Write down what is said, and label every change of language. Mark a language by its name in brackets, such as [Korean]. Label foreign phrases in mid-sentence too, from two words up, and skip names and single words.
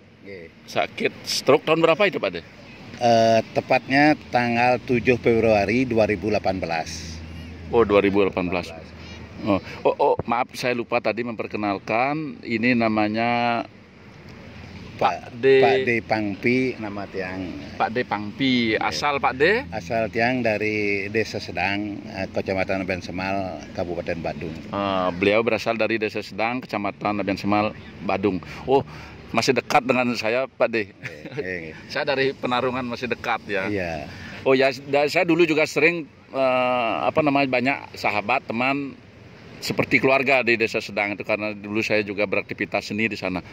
[Indonesian] Sakit stroke tahun berapa itu Pak De? Tepatnya tanggal 7 Februari 2018. Oh, 2018. Oh, maaf saya lupa tadi memperkenalkan, ini namanya Pak De Pangpi, nama tiang. Pak De Pangpi, asal Pak De? Asal tiang dari Desa Sedang, Kecamatan Nabian Semal, Kabupaten Badung. Beliau berasal dari Desa Sedang, Kecamatan Nabian Semal, Badung. Oh, masih dekat dengan saya Pak De. Saya dari Penarungan, masih dekat ya. Iya. Oh ya, saya dulu juga sering banyak sahabat, teman seperti keluarga di Desa Sedang itu, karena dulu saya juga beraktivitas seni di sana.